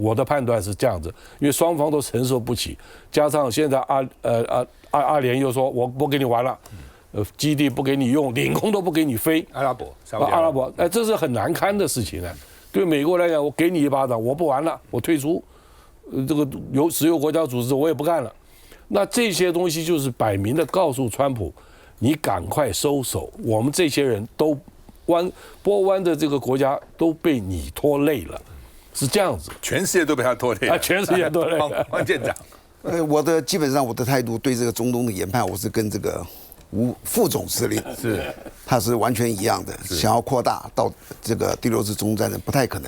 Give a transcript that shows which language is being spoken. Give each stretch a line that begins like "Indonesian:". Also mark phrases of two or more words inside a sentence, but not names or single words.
Chinese: 我的判斷是這樣子，因為雙方都承受不起，加上現在阿聯又說我不跟你玩了， 基地不給你用，領空都不給你飛。阿拉伯，阿拉伯，哎，這是很難堪的事情呢。對美國來講，我給你一巴掌，我不玩了，我退出，這個石油國家組織我也不幹了。那這些東西就是擺明的告訴川普，你趕快收手，我們這些人都波灣的這個國家都被你拖累了，是這樣子。全世界都被他拖累了，全世界拖累了。汪艦長，基本上我的態度對這個中東的研判，我是跟這個副總司令他是完全一樣的，想要擴大到這個第6次中東戰爭不太可能。